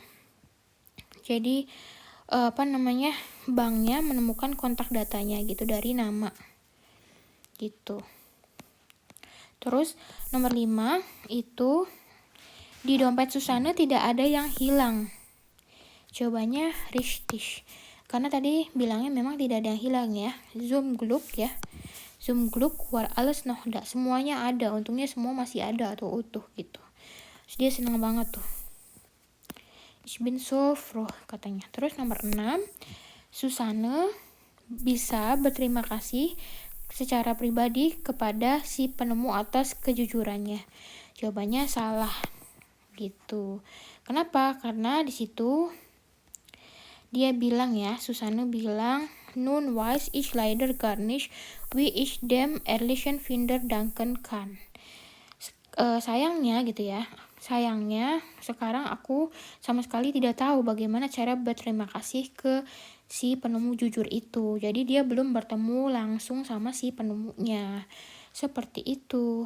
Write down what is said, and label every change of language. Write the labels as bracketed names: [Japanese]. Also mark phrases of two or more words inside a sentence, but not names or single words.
[Indonesian] Jadi banknya menemukan kontak datanya gitu dari nama. Gitu. Terus nomor 5 itu di dompet Susanne tidak ada yang hilang. Jawabannya richtig. Karena tadi bilangnya memang tidak ada yang hilang ya. [German] Zum Glück ya. Zum Glück war alles noch da. [Indonesian] Semuanya ada. Untungnya semua masih ada atau utuh gitu. Terus dia senang banget tuh. [German] Ich bin so froh [Indonesian] katanya. Terus nomor 6. Susanne bisa berterima kasih secara pribadi kepada si penemu atas kejujurannya. Jawabannya salah gitu. Kenapa? Karena di situ dia bilang ya, Susanne bilang, [German] nun weiß ich leider gar nicht, wie ich dem ehrlichen Finder danken kann. [Indonesian] Sayangnya sekarang aku sama sekali tidak tahu bagaimana cara berterima kasih ke si penemu jujur itu. Jadi dia belum bertemu langsung sama si penemunya. Seperti itu.